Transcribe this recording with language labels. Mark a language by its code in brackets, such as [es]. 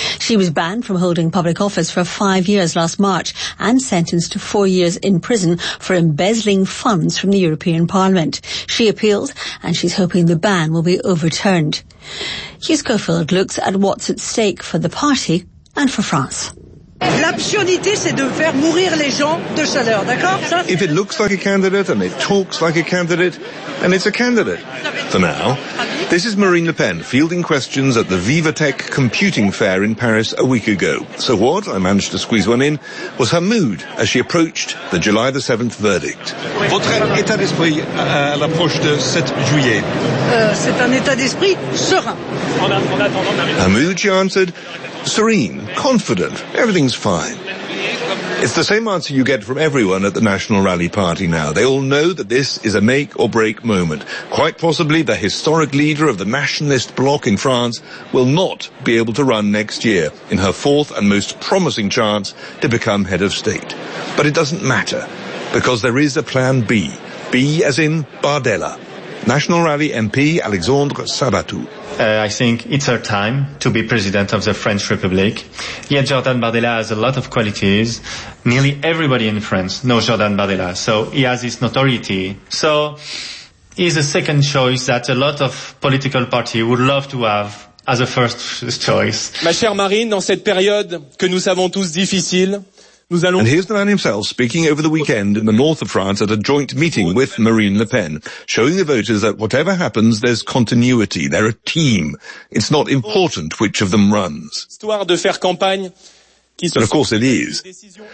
[en] She was banned from holding public office for 5 years last March and sentenced to 4 years in prison for embezzling funds from the European Parliament. She appealed, and she's hoping the ban will be overturned. Hugh Schofield looks at what's at stake for the party and for France. [fr] L'absurdité, c'est de faire mourir les gens de chaleur, d'accord? [en] If it looks like a candidate and it talks like a candidate, then it's a candidate. For now. This is Marine Le Pen fielding questions at the VivaTech computing fair in Paris a week ago. So what, I managed to squeeze one in, was her mood as she approached the July the 7th verdict. [fr] Votre état d'esprit à l'approche de 7 juillet. C'est un état d'esprit serein. [en] Her mood, she answered, serene, confident, everything's fine. It's the same answer you get from everyone at the National Rally Party now. They all know that this is a make-or-break moment. Quite possibly the historic leader of the nationalist bloc in France will not be able to run next year in her fourth and most promising chance to become head of state. But it doesn't matter, because there is a plan B. B as in Bardella. National Rally MP Alexandre Sabatou. I think it's her time to be president of the French Republic. Yet Jordan Bardella has a lot of qualities. Nearly everybody in France knows Jordan Bardella, so he has his notoriety. So he's a second choice that a lot of political parties would love to have as a first choice. [fr] Ma chère Marine, dans cette période que nous savons tous difficile, [en] and here's the man himself speaking over the weekend in the north of France at a joint meeting with Marine Le Pen, showing the voters that whatever happens, there's continuity. They're a team. It's not important which of them runs. But of course it is.